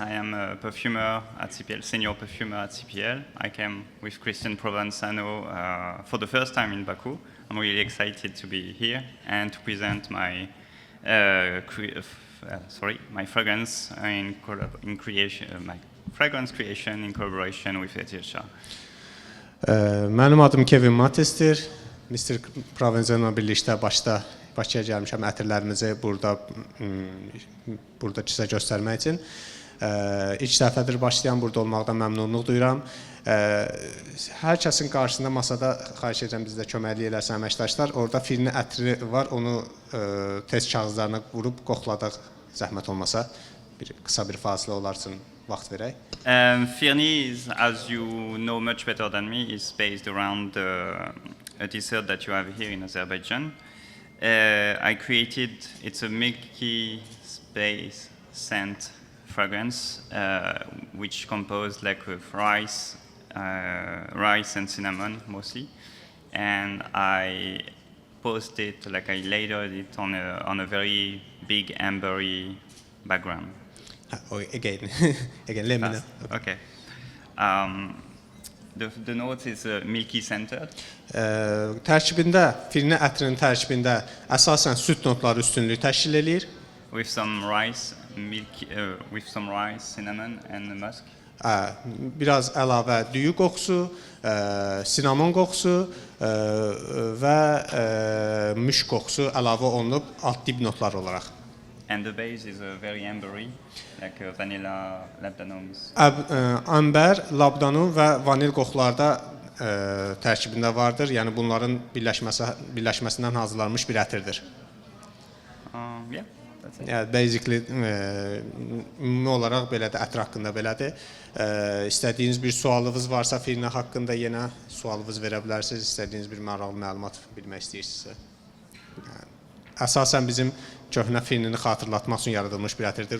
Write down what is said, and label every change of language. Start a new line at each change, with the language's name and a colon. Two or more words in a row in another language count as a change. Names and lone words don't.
English: I am a perfumer at CPL, senior perfumer at CPL. I came with Christian Provenzano for the first time in Baku. I'm really excited to be here and to present my my fragrance my fragrance creation in collaboration with Etirşah.
Azerbaijani: Mənim adım Kevin Mathies'dir. Mr. Provenzano birlikdə Bakıya gəlmişəm ətirlərimizi burada sizə göstərmək üçün. İlk dəfədir başlayan burada olmaqdan məmnunluq duyuram. Hər kəsin qarşısında masada xahiş edirəm bizdə köməklik eləsin əməkdaşlar. Orada firni ətri var, onu test kağızlarına vurub qoxladıq, zəhmət olmasa. Qısa bir fasilə olar üçün vaxt verək. Firni,
English: as you know much better than me, is based around a dessert that you have here in Azerbaijan. I created, it's a milky space scent fragrance, which composed like with rice and cinnamon mostly, and I posted, like I layered it on a very big ambery background. Again, again, let me know. Okay. The note is milky centered.
Azerbaijani: Tərkibində, firni ətrinin tərkibində əsasən süd notları üstünlük təşkil eləyir.
English: With some rice, cinnamon, and musk.
Azerbaijani: Biraz əlavə düyü qoxusu, sinamon qoxusu və müşk qoxusu əlavə olunub alt dib notlar olaraq.
English: And the base is very ambery, like vanilla, labdanums.
Azerbaijani: Amber, labdanum və vanil qoxularda tərkibində vardır. Yəni bunların birləşməsindən hazırlanmış bir ətirdir.
English: Yeah, that's it.
Azerbaijani: Yəni basically ümumi olaraq belədir, ətir haqqında belədir. İstədiyiniz bir sualınız varsa firnə haqqında yenə sualınız verə bilərsiniz. İstədiyiniz bir maraqlı məlumat bilmək istəyirsinizsə. Əsasən bizim köhnə firnini xatırlatmaq üçün yaradılmış bir ətirdir.